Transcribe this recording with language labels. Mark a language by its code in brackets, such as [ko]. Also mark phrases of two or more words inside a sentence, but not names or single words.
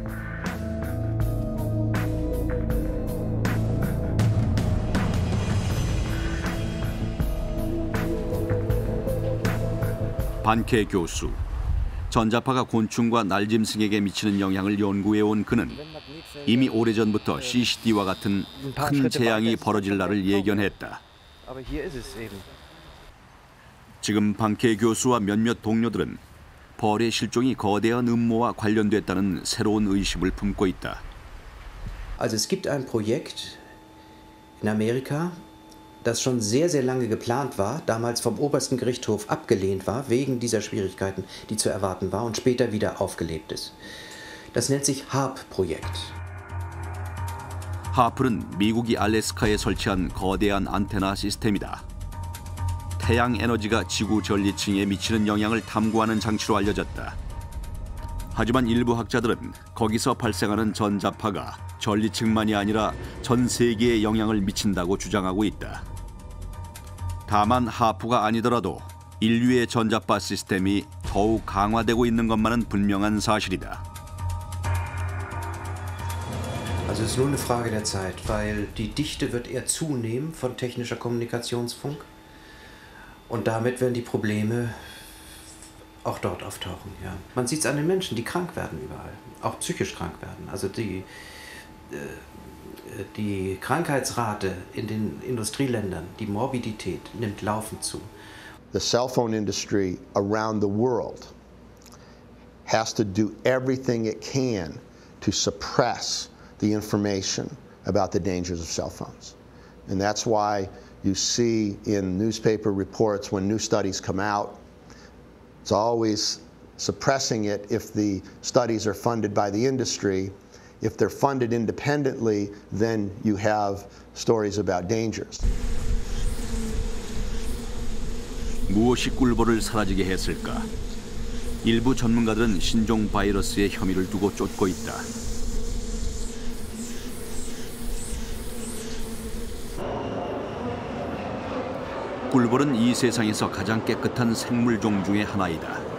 [ko] 반케 교수, 전자파가 곤충과 날짐승에게 미치는 영향을 연구해온 그는 이미 오래전부터 CCD와 같은 큰 재앙이 벌어질 날을 예견했다. 지금 반케 교수와 몇몇 동료들은 벌의 실종이 거대한 음모와 관련됐다는 새로운 의심을 품고 있다. [de] Also es gibt ein Projekt in Amerika, das schon sehr, sehr lange geplant war, damals vom obersten Gerichtshof abgelehnt war, wegen dieser Schwierigkeiten, die zu erwarten war und später wieder aufgelebt ist. Das nennt sich HARP-Projekt. [ko] 하프는 미국이 알래스카에 설치한 거대한 안테나 시스템이다. 태양 에너지가 지구 전리층에 미치는 영향을 탐구하는 장치로 알려졌다. 하지만 일부 학자들은 거기서 발생하는 전자파가 전리층만이 아니라 전 세계에 영향을 미친다고 주장하고 있다. 다만 하프가 아니더라도 인류의 전자파 시스템이 더욱 강화되고 있는 것만은 분명한 사실이다. [de] Also es ist nur eine Frage der Zeit, weil die Dichte wird eher zunehmen von technischer Kommunikationsfunk und damit werden die Probleme auch dort auftauchen. Ja. Man sieht es an den Menschen, die krank werden überall, auch psychisch krank werden. Also die Krankheitsrate in den Industrieländern, die Morbidität nimmt laufend zu. [en] The cell phone industry around the world has to do everything it can to suppress the information about the dangers of cell phones. And that's why you see in newspaper reports when new studies come out, it's always suppressing it if the studies are funded by the industry. If they're funded independently, then you have stories about dangers. [ko] 무엇이 꿀벌을 사라지게 했을까? 일부 전문가들은 신종 바이러스의 혐의를 두고 쫓고 있다. 꿀벌은 이 세상에서 가장 깨끗한 생물종 중의 하나이다.